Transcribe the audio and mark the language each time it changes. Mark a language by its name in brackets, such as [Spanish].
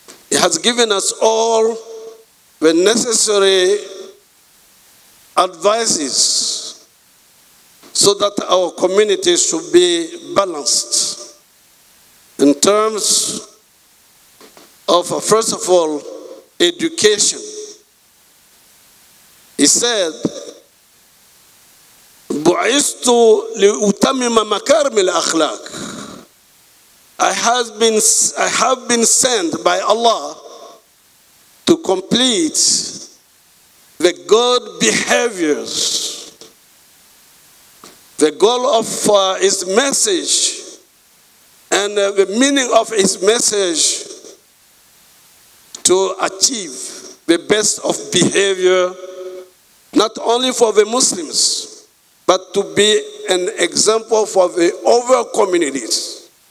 [English] He has given us all the necessary advices so that our communities should be balanced in terms of, first of all, education. He said, [Arabic] بُعِثْتُ لِأُتَمِّمَ مَكَارِمِ الْأَخْلَاقِ. [English] I have been sent by Allah to complete the good behaviors. The goal of his message and the meaning of his message to achieve the best of behavior, not only for the Muslims, but to be an example for the other communities.